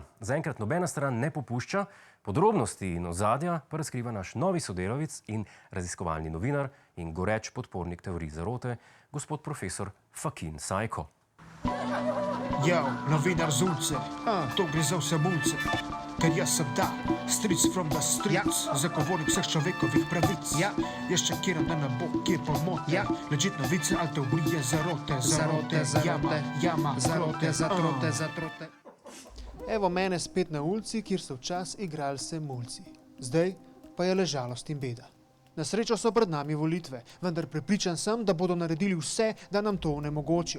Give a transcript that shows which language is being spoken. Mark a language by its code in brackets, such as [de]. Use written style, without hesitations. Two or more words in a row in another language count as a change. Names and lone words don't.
[sl] Zaenkrat nobena stran ne popušča, podrobnosti in ozadja pa razkriva naš novi sodelavec in raziskovalni novinar in goreč podpornik teorij zarote, gospod profesor Fakin Sajko. Ja, novinar z ulice, to gre za vse mulce. Ker jaz sem ta, stric [en] from the streets, [sl] zagovornik vseh človekovih pravic. Jaz čekiram, da ne bo kjer pomote. Legit novice, ali te obrije zarote, jama, zarote. Evo mene spet na ulici, kjer so včas igrali se mulci. Zdaj pa je le žalost in beda. Na srečo so pred nami volitve, vendar prepričan sem, da bodo naredili vse, da nam to onemogočijo.